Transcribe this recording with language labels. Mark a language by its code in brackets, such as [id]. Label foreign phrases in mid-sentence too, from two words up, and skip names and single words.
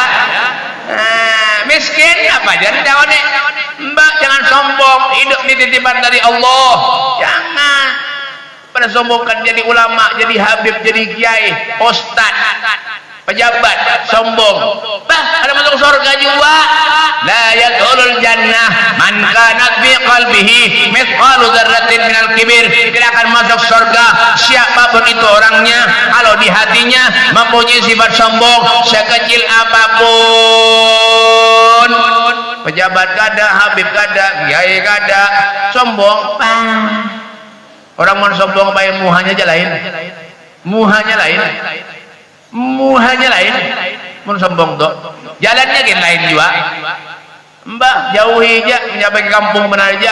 [bjn] Miskin apa aja ditakoni. [id] Mbak jangan sombong, hidup ini titipan dari Allah. Jangan pada sombongkan jadi ulama, jadi habib, jadi kiai, ustad, pejabat, sombong. [bjn] Bah, ada masuk surga juga. [ar] لا يدخل الجنة من كان في قلبه مثقال ذرة من الكبر. [id] Tidak akan masuk surga siapapun itu orangnya kalau di hatinya mempunyai sifat sombong sekecil apapun. [bjn] Pejabat kada, habib kada, kiai kada, sombong. Orang mau sombong baik muhanya aja lain. Muhanya lain. Mau sombong tuh. Jalannya kan lain juga. Mbak jauhi aja, sampai ke kampung benar aja.